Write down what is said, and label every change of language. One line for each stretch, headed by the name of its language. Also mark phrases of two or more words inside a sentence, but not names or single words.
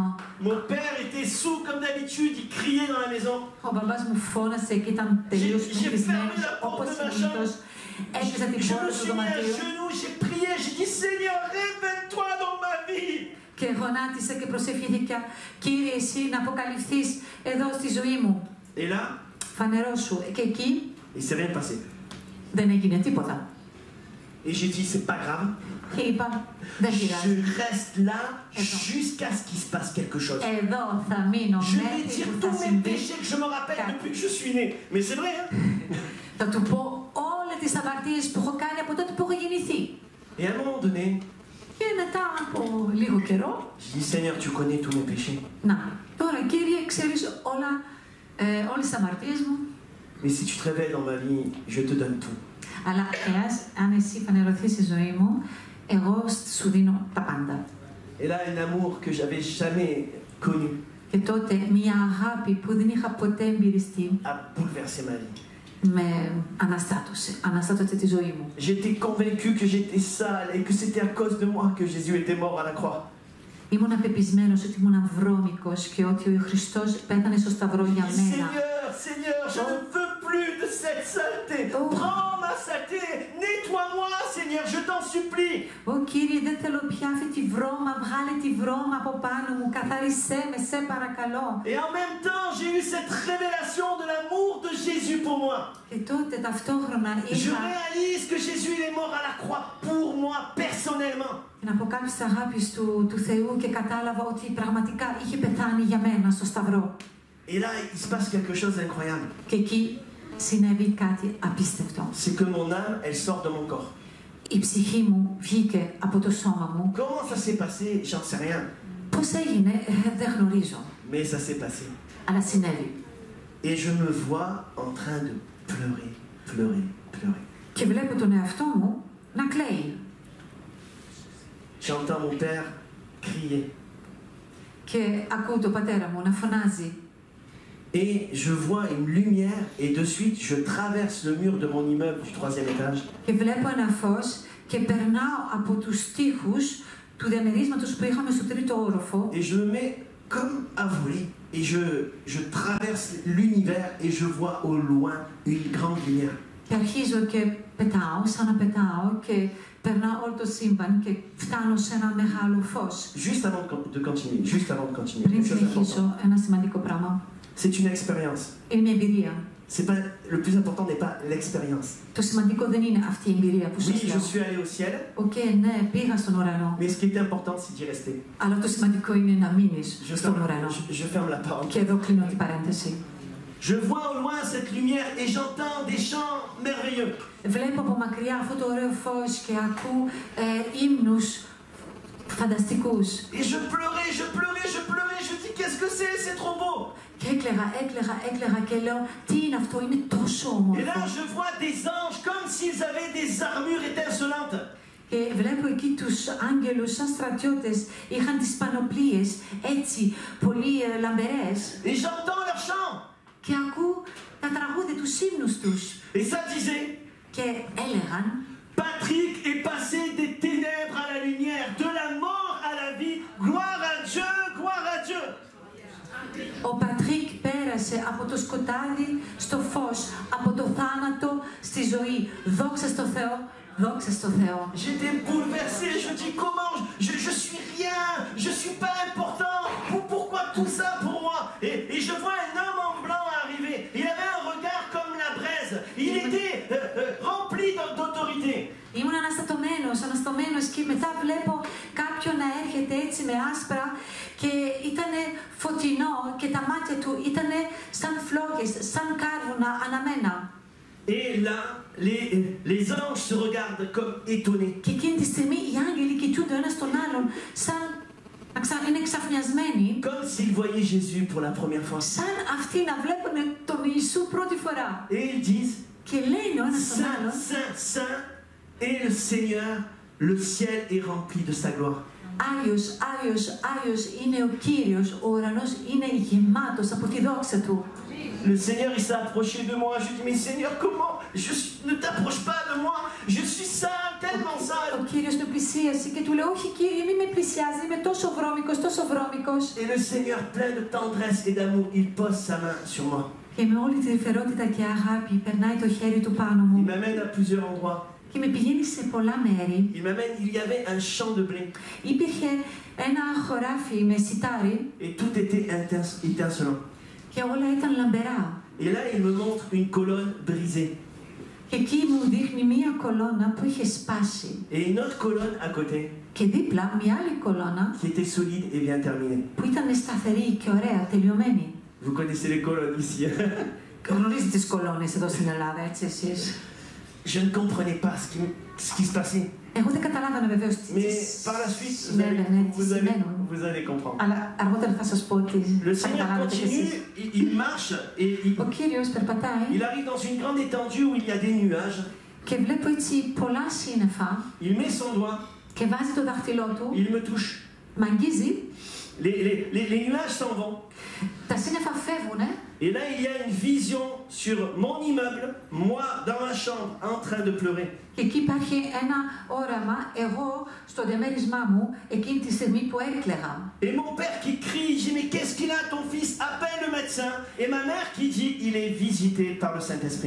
French: Mon père était sourd comme d'habitude, il criait dans la maison.
Greek: Ο μπαμπάς μου φώνασε και ήταν τελείως πεπισμένος, όπως συνήθως. Έκλεισα την πόρτα του δωματίου
French: J'ai prié, j'ai dit, Seigneur, révèle-toi dans ma vie.
Greek: και γονάτισα και προσευχήθηκα, Κύριε, εσύ να αποκαλυφθείς εδώ στη ζωή μου.
French: Et là,
Greek: Φανερώσου. Και εκεί
French: il s'est rien passé.
Greek: δεν έγινε τίποτα.
French: Et j'ai dit, c'est pas grave.
Greek: Και είπα, δεν
French: Je
Greek: πειράζει.
French: reste là jusqu'à ce qu'il se passe quelque chose.
Greek: Εδώ θα μείνω
French: Je vais
Greek: μέχρι
French: dire
Greek: που θα
French: tous mes
Greek: συμβεί.
French: péchés que je me rappelle depuis que je suis né. Mais c'est vrai, hein?
Greek: Θα του πω όλες τις αμαρτίες που έχω κάνει από τότε που έχω γεννηθεί.
French: Et à un moment donné,
Greek: Και μετά από λίγο καιρό,
French: je dis, Seigneur, tu connais tous mes péchés.
Greek: να, τώρα Κύριε, ξέρεις όλες τις αμαρτίες μου,
French: Mais si tu te révèles dans ma vie, je te donne tout.
Greek: αλλά αν εσύ φανερωθείς στη ζωή μου, εγώ σου δίνω τα πάντα.
French: Et là, un amour que j'avais jamais connu
Greek: Και τότε μια αγάπη που δεν είχα ποτέ εμπειριστεί
French: a bouleversé ma vie.
Greek: με αναστάτωσε τη ζωή μου.
French: J'étais convaincu que j'étais sale et que c'était à cause de moi que Jésus était mort à la croix.
Greek: Ήμουν απεπισμένος ότι ήμουν βρώμικος και ότι ο Χριστός πέθανε στο σταυρό για μένα.
French: Seigneur, Seigneur, je ne veux plus de cette saleté. Prends ma saleté, nettoie-moi, Seigneur, je t'en supplie.
Greek: Κύριε, δεν θέλω πια αυτή τη βρώμα, βγάλε τη βρώμα από πάνω μου, καθάρισέ με, σε παρακαλώ.
French: Et en même temps, j'ai eu cette révélation de l'amour de Jésus pour moi.
Greek: Και τότε ταυτόχρονα
French: Je
Greek: είχα
French: réalise que Jésus il est mort à la croix pour moi personnellement.
Greek: την αποκάλυψη της αγάπης του Θεού και κατάλαβα ότι πραγματικά είχε πεθάνει για μένα στο σταυρό.
French: Et là, il se passe quelque chose d'incroyable.
Greek: Και εκεί συνέβη κάτι απίστευτο.
French: C'est que mon âme, elle sort de mon corps.
Greek: Η ψυχή μου βγήκε από το σώμα μου.
French: Comment ça s'est passé? J'en sais rien.
Greek: Πώς έγινε, δεν γνωρίζω.
French: Mais ça s'est passé.
Greek: Αλλά συνέβη.
French: Et je me vois en train de pleurer, pleurer, pleurer.
Greek: Και βλέπω τον εαυτό μου να κλαίει.
French: j'entends mon père crier.
Greek: Και ακούω τον πατέρα μου να φωνάζει.
French: Et je vois une lumière et de suite je traverse le mur de mon immeuble du 3e étage.
Greek: Και βλέπω ένα φως και περνάω από τους τοίχους του διαμερίσματος που είχαμε στο 3ο όροφο.
French: Et je me mets comme à voler et je traverse l'univers et je vois au loin une grande lumière.
Greek: Και αρχίζω και πετάω, σαν να πετάω και περνάω όλο το σύμπαν και φτάνω σε ένα μεγάλο φως.
French: Juste avant de continuer,
Greek: Πριν
French: quelque chose d'important.
Greek: συνεχίσω, ένα σημαντικό πράγμα.
French: C'est une expérience.
Greek: Είναι μια εμπειρία.
French: C'est pas, le plus important n'est pas l'expérience.
Greek: Το σημαντικό δεν είναι αυτή η εμπειρία που
French: Oui,
Greek: σας
French: je
Greek: λέω.
French: suis allé au ciel,
Greek: Οκ, ναι, πήγα στον ουρανό.
French: mais ce qui est important, c'est d'y rester.
Greek: Αλλά το σημαντικό είναι να μείνεις στον ουρανό.
French: Je ferme la parole.
Greek: Και εδώ κλείνω την παρένθεση.
French: Je vois au loin cette lumière et j'entends des chants merveilleux.
Greek: Βλέπω από μακριά αυτό το ωραίο φως και ακούω ύμνους φανταστικούς.
French: Et je pleurais, je dis qu'est-ce que c'est trop beau.
Greek: Και έκλαιγα και λέω τι είναι αυτό, είναι τόσο
French: Et là,
Greek: όμορφο.
French: je vois des anges comme s'ils avaient des armures étincelantes.
Greek: Και βλέπω εκεί τους άγγελους σαν στρατιώτες, είχαν τις πανοπλίες έτσι πολύ λαμπερές.
French: Et j'entends leurs chants.
Greek: Και ακούω τα τραγούδια, τους ύμνους τους.
French: Et ça disait,
Greek: Και έλεγαν
French: Patrick est passé des ténèbres à la lumière, de la mort à la vie. Gloire à Dieu, gloire à Dieu.
Greek: ο Πατρίκ πέρασε από το σκοτάδι στο φως, από το θάνατο στη ζωή. Δόξα στο Θεό, δόξα στο Θεό.
French: J'étais bouleversé, je dis comment, je suis rien, je suis pas important, pourquoi tout ça pour moi et je vois un homme en blanc arriver, il avait un regard comme la braise, il était rempli d'autorité.
Greek: Ήμουν αναστατωμένος και μετά βλέπω κάποιον να έρχεται έτσι με άσπρα και ήταν φωτεινό και τα μάτια του ήταν σαν φλόγες, σαν κάρβουνα αναμένα.
French: Et là, les anges se regardent comme étonnés.
Greek: Και εκείνη τη στιγμή οι άγγελοι κοιτούνται ο ένας τον άλλον σαν είναι εξαφνιασμένοι.
French: Comme s'ils voyaient Jésus pour la première fois.
Greek: Σαν αυτοί να βλέπουν τον Ιησού πρώτη φορά.
French: Et ils disent,
Greek: Και λένε ο ένας τον
French: Saint,
Greek: άλλον.
French: Saint, Saint est le Seigneur, le ciel est rempli de sa gloire.
Greek: Άγιος, Άγιος, Άγιος είναι ο Κύριος, ο ουρανός είναι γεμάτος από τη δόξα Του.
French: Le Seigneur, il s'est approché de moi. Je dis, mais Seigneur, comment ne t'approche pas de moi. Je suis sale, tellement sale.
Greek: Ο Κύριος με πλησίασε και του λέει, όχι Κύριε, μην με πλησιάζει, είμαι τόσο βρώμικος, τόσο βρώμικος.
French: Et le Seigneur, plein de tendresse et d'amour, il pose sa main sur moi.
Greek: Και με όλη τη φερότητα και αγάπη περνάει το χέρι του πάνω
French: Il
Greek: μου
French: m'amène à plusieurs endroits.
Greek: και με πηγαίνει σε πολλά μέρη.
French: Il y avait un champ de blé.
Greek: Υπήρχε ένα χωράφι με σιτάρι
French: Et tout était étincelant.
Greek: και όλα ήταν λαμπερά.
French: Et là, il me montre une colonne brisée.
Greek: Και εκεί μου δείχνει μία κολόνα που είχε σπάσει.
French: Et une autre colonne à côté,
Greek: Και δίπλα μία άλλη κολόνα
French: qui était solide et bien terminée.
Greek: που ήταν σταθερή και ωραία, τελειωμένη.
French: Vous connaissez les colonnes ici.
Greek: Γνωρίζετε τις κολόνες εδώ στην Ελλάδα, έτσι εσείς.
French: Je ne comprenais pas ce qui se passait.
Greek: Εγώ δεν καταλάβανα βεβαίως τι
French: Mais par la suite, vous allez comprendre.
Greek: Αλλά αργότερα θα σας πω τι
French: Le
Greek: θα
French: Seigneur
Greek: καταλάβετε κι εσείς.
French: continue, il marche et
Greek: Ο Κύριος περπατάει
French: il arrive dans une grande étendue où il y a des nuages.
Greek: και βλέπω έτσι πολλά σύννεφα
French: Il met son doigt,
Greek: και βάζει το δάχτυλό του,
French: il me touche.
Greek: μ' αγγίζει,
French: Les nuages s'en vont.
Greek: τα σύννεφα φεύγουνε
French: Et là, il y a une vision sur mon immeuble, moi dans ma chambre, en train de pleurer.
Greek: και εκεί υπάρχει ένα όραμα, εγώ στο διαμέρισμά μου, εκείνη τη στιγμή που έκλαιγα.
French: Et mon père qui crie, il dit mais qu'est-ce qu'il a ton fils? Appelle le médecin. Et ma mère qui dit il est visité par le Saint-Esprit.